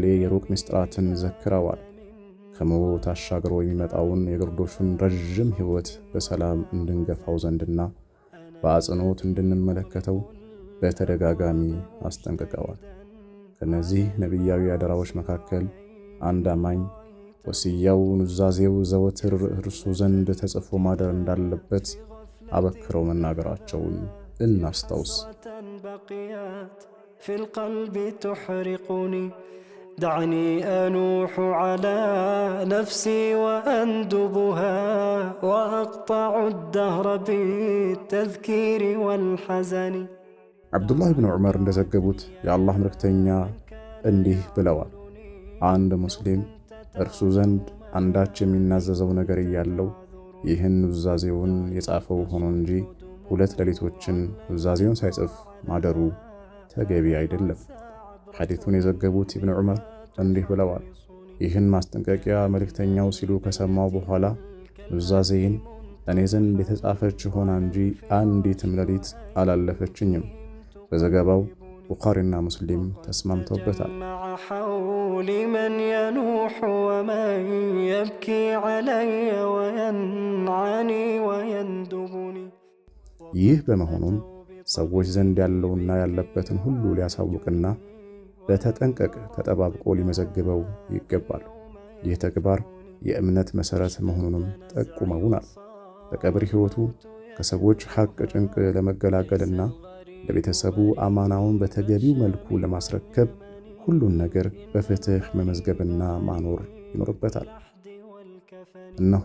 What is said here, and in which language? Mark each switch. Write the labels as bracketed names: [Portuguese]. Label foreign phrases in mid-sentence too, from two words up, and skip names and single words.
[Amharic] የሩቅ ምስጢራትን ዘክረዋል። ከሞት አሻግሮ የሚመጣውን የግርዶሹን ረዥም ሕይወት በሰላም እንድንገፋው ዘንድና በአጽንኦት እንድንመለከተው በተደጋጋሚ አስጠንቅቀዋል። ከነዚህ ነቢያዊ አደራዎች መካከል አንድ አማኝ ወሲያው ኑዛዜው ዘወትር እርሱ ዘንድ ተጽፎ ማደር እንዳለበት አበክረው መናገራቸውን እናስታውስ። [Arabic] في القلب تحرقني دعني أنوح على نفسي وأندبها وأقطع الدهر بالتذكير والحزن [Amharic] አብዱላህ ብን ዑመር እንደዘገቡት የአላህ መልእክተኛ እንዲህ ብለዋል። አንድ ሙስሊም እርሱ ዘንድ አንዳች የሚናዘዘው ነገር እያለው ይህን ኑዛዜውን የጻፈው ሆኖ እንጂ 2 ሌሊቶችን ኑዛዜውን ሳይጽፍ ማደሩ ተገቢ አይደለም። ሐዲቱን የዘገቡት ኢብኑ ዑመር እንዲህ ብለዋል። ይህን ማስጠንቀቂያ መልእክተኛው ሲሉ ከሰማው በኋላ ኑዛዜን እኔ ዘንድ የተጻፈች ሆና እንጂ አንዲትም ሌሊት አላለፈችኝም። በዘገባው ቡኻሪና ሙስሊም ተስማምተውበታል። [Arabic] حول من ينوح ومن يبكي علي وينعاني ويندبني [Amharic] ይህ በመሆኑም ሰዎች ዘንድ ያለውና ያለበትን ሁሉ ሊያሳውቅና በተጠንቀቅ ተጠባብቆ ሊመዘግበው ይገባል። ይህ ተግባር የእምነት መሰረት መሆኑንም ጠቁመውናል። በቀብር ሕይወቱ ከሰዎች ሐቅ ጭንቅ ለመገላገልና ለቤተሰቡ አማናውን በተገቢው መልኩ ለማስረከብ ሁሉን ነገር በፍትህ መመዝገብና ማኖር ይኖርበታል። እነሆ